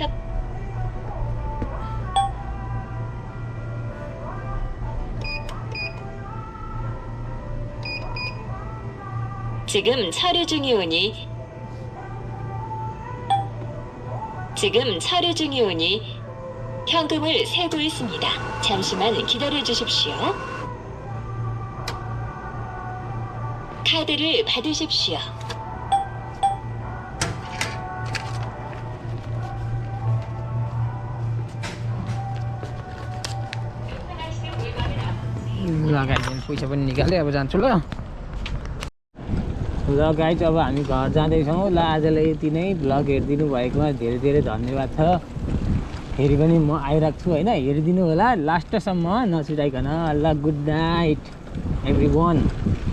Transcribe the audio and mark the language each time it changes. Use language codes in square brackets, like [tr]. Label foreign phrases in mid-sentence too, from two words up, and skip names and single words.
[ko] 지금 서류 중이 오니 현금을 세고 있습니다. 잠시만 기다려 주십시오. 카드를 받으십시오. [ne] पैसा पनि निकाले अब जान्छु ल गाइज अब हामी घर जाँदैछौँ ल आजलाई यति नै भ्लग हेरिदिनु भएकोमा धेरै धेरै धन्यवाद छ फेरि पनि म आइरहेको छु होइन हेरिदिनु होला लास्टसम्म नछुटाइकन ल [en] good night every one